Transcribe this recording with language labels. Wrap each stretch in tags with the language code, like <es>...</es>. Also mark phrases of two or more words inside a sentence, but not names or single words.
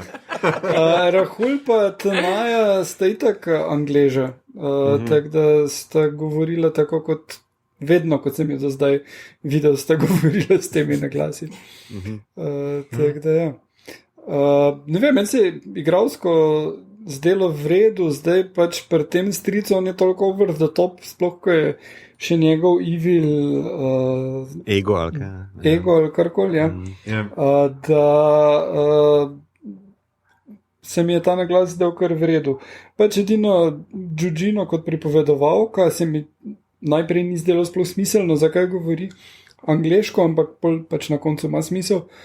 <sl>Rahul pa Tanaja sta itak Angleža, tako da sta govorila tako kot vedno, kot sem jo do zdaj videl, sta govorila s temi na glasi. Tako da ja. Ne vem, meni se je igralsko zdelo v redu, zdaj pač pri tem stricu on je toliko</sl> <en>over the top,</en> <sl>sploh ko je še njegov evil ego ali kaj. Ego ali karkoli, ja. Da se mi je ta naglas zdel kar v redu. Pač edino Džudžino kot pripovedovalka se mi najprej ni zdelo sploh smiselno, zakaj govori angleško, ampak pač na koncu ima smisel.</sl>